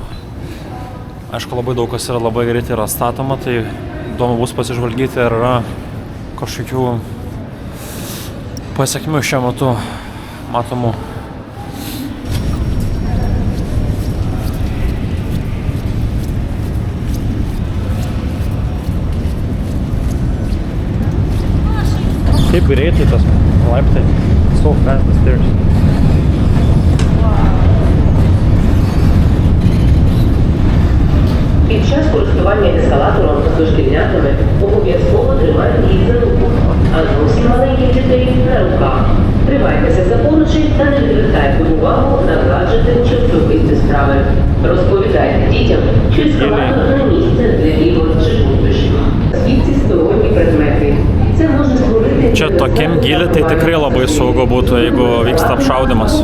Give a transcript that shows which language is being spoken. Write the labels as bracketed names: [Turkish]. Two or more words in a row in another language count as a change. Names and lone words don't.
[Lithuanian] Aišku, labai daug kas yra labai greitai yra statoma, tai įdomu bus pasižvalgyti, ar yra kažkokių pasiekmių šiuo metu matomų. Kaip greitai tas laiptai. [English] So fast the stairs. [Ukrainian] Під час користування ескалатором та дошкільнятами обов'язково тримайте їх за руку, а зовсім маленьких дітей на руках. Тримайтеся за поручень та не відвертайте увагу на гаджети чи особисті справи. Розповідайте дітям, що ескалатор не місце для ігор чи пустощів. Звідси сторонні предмети. Це може створити... [Lithuanian] Čia tokiam gilį tai tikrai labai saugu būtų, jeigu vyksta apšaudymas.